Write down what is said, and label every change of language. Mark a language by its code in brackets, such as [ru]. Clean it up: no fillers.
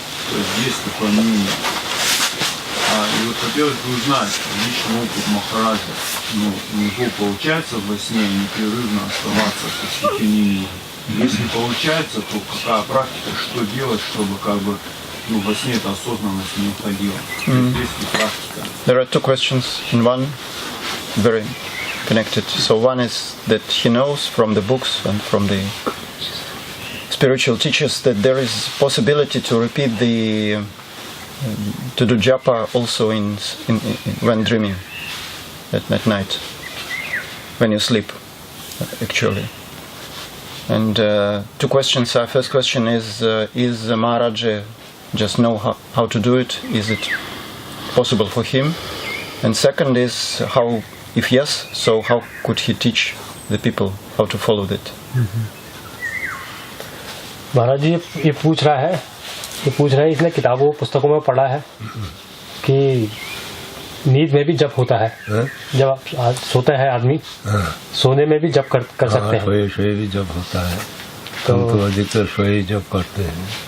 [ru] То есть есть такое мнение. И вот хотелось бы узнать личный опыт Махараджа. Ну, у него получается во сне непрерывно оставаться со святым именем? Если получается, то какая практика, что делать, чтобы как бы во сне эта осознанность не уходила? Есть ли практика? [en] There are two questions in one, very connected. So one is that he knows from the books and from the spiritual teachers that there is possibility to repeat to do japa also when dreaming at night, when you sleep, actually. And two questions. Our first question is Maharaj just know how to do it? Is it possible for him? And second is how, if yes, so how could he teach the people how to follow that? [hi] महाराज जी ये पूछ रहा है इसने किताबों पुस्तकों में पढ़ा है कि नींद में भी जप होता है। जब आप सोते हैं आदमी सोने में भी जप कर सकते हैं। सोए भी जप होता है। तो अधिकतर सोए जप करते हैं।